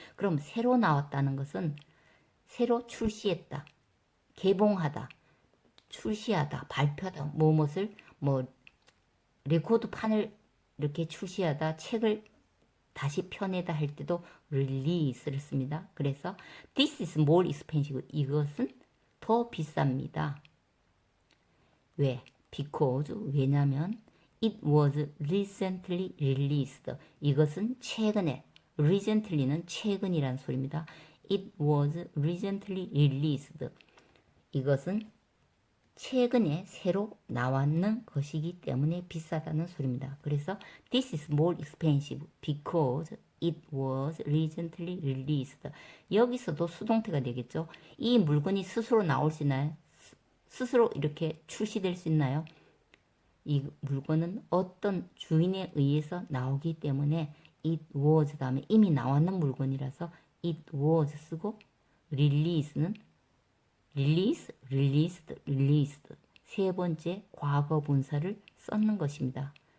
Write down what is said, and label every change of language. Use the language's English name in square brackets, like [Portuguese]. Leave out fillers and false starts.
[Korean] 그럼 새로 나왔다는 것은 새로 출시했다, 개봉하다, 출시하다, 발표하다, 무엇을 뭐 레코드판을 이렇게 출시하다, 책을 다시 펴내다 할 때도 release를 씁니다. 그래서 [English] this is more expensive. [Korean] 이것은 더 비쌉니다. 왜? [English] because [Korean] 왜냐면 [English] it was recently released. [Korean] 이것은 최근에 recently는 최근이란 소리입니다. [English] it was recently released. [Korean] 이것은 최근에 새로 나왔는 것이기 때문에 비싸다는 소리입니다. 그래서 [English] this is more expensive because it was recently released. [Korean] 여기서도 수동태가 되겠죠. 이 물건이 스스로 나올 수 있나요? 스스로 이렇게 출시될 수 있나요? 이 물건은 어떤 주인에 의해서 나오기 때문에 it was 다음에 이미 나왔는 물건이라서 it was 쓰고 release는 release, released, released 세 번째 과거 분사를 썼는 것입니다.